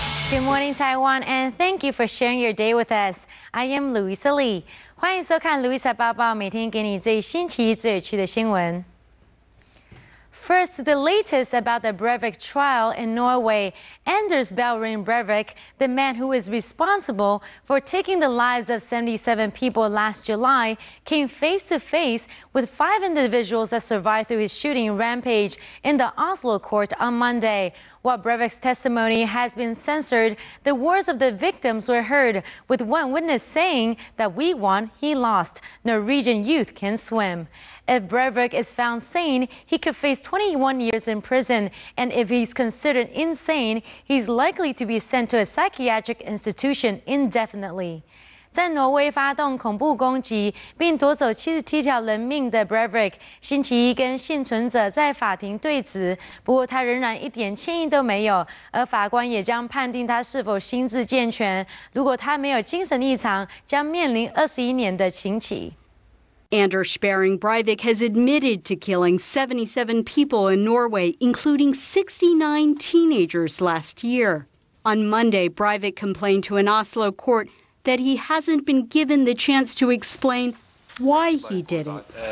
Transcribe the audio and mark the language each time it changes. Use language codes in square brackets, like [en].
[en] Good morning, Taiwan, and thank you for sharing your day with us. I am Louisa Lee. [zh] 欢迎收看 Louisa 报报，每天给你最新奇、最有趣的新闻。 [en] First, the latest about the Brevik trial in Norway. Anders Behring Brevik, the man who is responsible for taking the lives of 77 people last July, came face to face with 5 individuals that survived through his shooting rampage in the Oslo court on Monday. While Breivik's testimony has been censored, the words of the victims were heard, with one witness saying that we won, he lost. Norwegian youth can swim. If Brevik is found sane, he could face 21 years in prison, and if he's considered insane, he's likely to be sent to a psychiatric institution indefinitely. [zh] 在挪威发动恐怖攻击并夺走77条人命的 Brevik， 星期一跟幸存者在法庭对质，不过他仍然一点歉意都没有，而法官也将判定他是否心智健全。如果他没有精神异常，将面临21年的刑期。 [en] Anders Behring Breivik has admitted to killing 77 people in Norway, including 69 teenagers last year. On Monday, Breivik complained to an Oslo court that he hasn't been given the chance to explain why he did it.